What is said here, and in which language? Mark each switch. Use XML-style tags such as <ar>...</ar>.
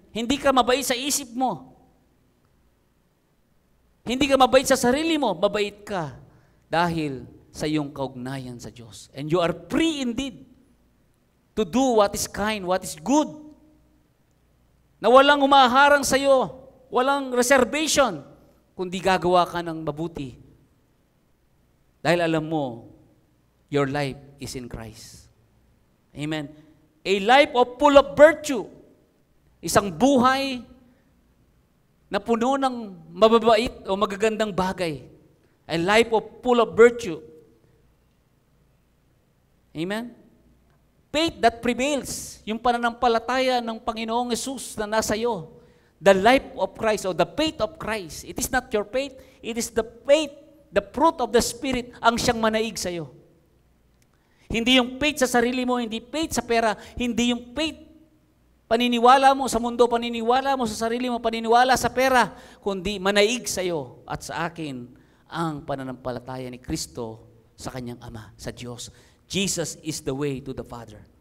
<tl>Hindi ka mabait sa isip mo. Hindi ka mabait sa sarili mo. Mabait ka dahil sa iyong kaugnayan sa Diyos.</tl> <en>And you are free indeed to do what is kind, what is good.</en> <tl>Na walang umaharang sa iyo, walang reservation, kundi gagawa ka ng mabuti. Dahil alam mo,</tl> <en>your life is in Christ. Amen. A life of full of virtue.</en> <tl>Isang buhay na puno ng mababait o magagandang bagay.</tl> <en>A life of full of virtue.</en> <tl>Amen.</tl> <en>Faith that prevails.</en> <tl>Yung pananampalataya ng Panginoong Yesus na nasa iyo.</tl> <en>The life of Christ or the faith of Christ. It is not your faith. It is the faith, the fruit of the Spirit</en> <tl>ang siyang manaig sa iyo. Hindi yung faith sa sarili mo, hindi faith sa pera, hindi yung faith paniniwala mo sa mundo, paniniwala mo sa sarili mo, paniniwala sa pera, kundi manaig sa iyo at sa akin ang pananampalataya ni Kristo sa kanyang Ama, sa Diyos.</tl> <en>Jesus is the way to the Father.</en>